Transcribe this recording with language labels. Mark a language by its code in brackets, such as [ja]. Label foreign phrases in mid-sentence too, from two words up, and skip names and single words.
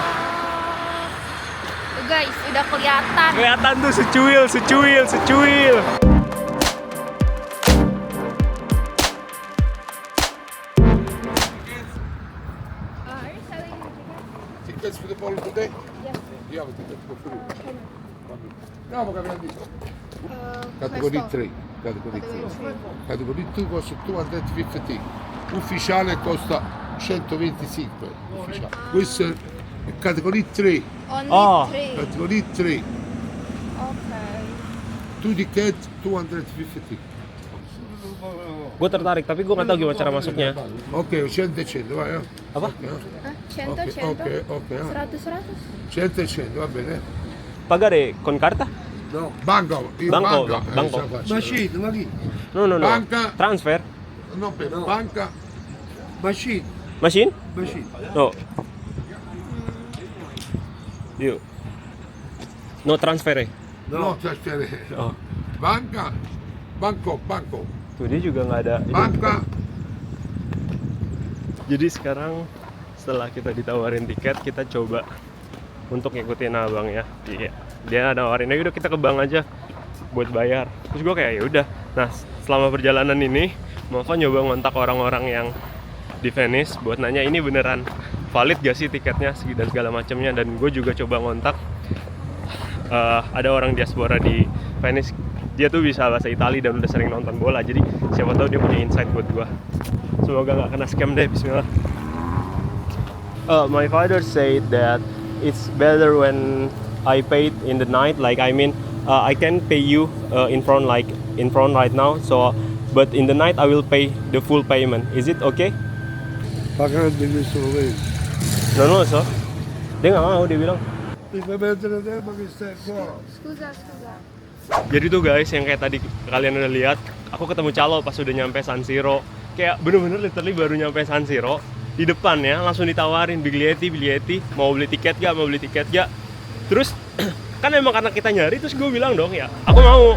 [id] Tuh guys, udah kelihatan. Kelihatan tuh secuil. [en] Tickets for the ball today? Yes. You have a ticket for free. No, what [it] abbiamo detto? [en] Category 3. Category 3. [it] Category 2 costa 250. Ufficiale costa 125. Ufficiale. Questo è category 3. [en] Only Oh. 3. Category 3. Okay. 2 ticket 250. [id] Gue tertarik, tapi gue nggak tahu gimana cara masuknya. [it] Ok, 100 e 100, vai. [id] Apa? Hah? 100, [it] Ok, 100? ok, ok. 100, 100? 100 e 100, va bene? Pagare con carta? No. Banco, io Banco, banca. banco. Machine, ma chi? No, no, no. Banca. [en] Transfer? [it] No, per banca. [en] Machine. Machine? Machine. No. [id] Yuk. [en] No transfer [id] ya? [it] No, trasferire. Oh. Banca. Banco. [id] Tuh dia juga nggak ada. [it] Banca. [id] Jadi sekarang setelah kita ditawarin tiket, kita coba untuk ngikutin abang ya. Dia nawarin, ya udah kita ke bank aja buat bayar. Terus gue kayak ya udah. Nah selama perjalanan ini, Mova nyoba ngontak orang-orang yang di Venice buat nanya ini beneran valid gak sih tiketnya dan segala macamnya. Dan gue juga coba ngontak ada orang diaspora di Venice. Dia tuh bisa bahasa Itali dan udah sering nonton bola. Jadi siapa tahu dia punya insight buat gue. Semoga nggak kena scam deh. Bismillah. [en] My father said that it's better when I paid in the night. Like I mean, I can pay you in front right now. So, but in the night I will pay the full payment. Is it okay? [it] Pagando il suo vero. [id] No, so dia nggak mau, dia bilang. [it] Mi fa mettere tempo che stai qua. Scusa. [id] Jadi tuh guys, yang kayak tadi kalian udah lihat, aku ketemu calo pas udah nyampe San Siro. Kayak bener-bener literally baru nyampe San Siro, di depannya langsung ditawarin biglietti, mau beli tiket gak? Terus kan emang karena kita nyari, terus gue bilang dong ya, aku mau.